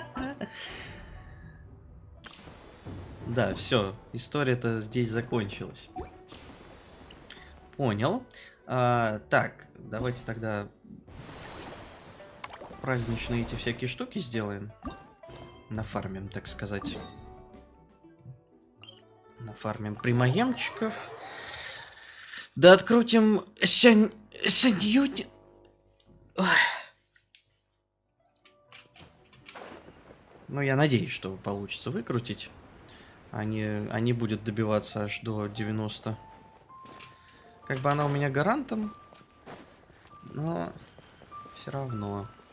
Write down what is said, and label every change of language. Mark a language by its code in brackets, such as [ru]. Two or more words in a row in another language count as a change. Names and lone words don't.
[ru] Да, все, история-то здесь закончилась. Понял. Так, давайте тогда праздничные эти всякие штуки сделаем. Нафармим, так сказать. Нафармим примаемчиков. Да открутим Сяньюнь. Ну, я надеюсь, что получится выкрутить. Они будут добиваться аж до 90. Как бы она у меня гарантом, но все равно.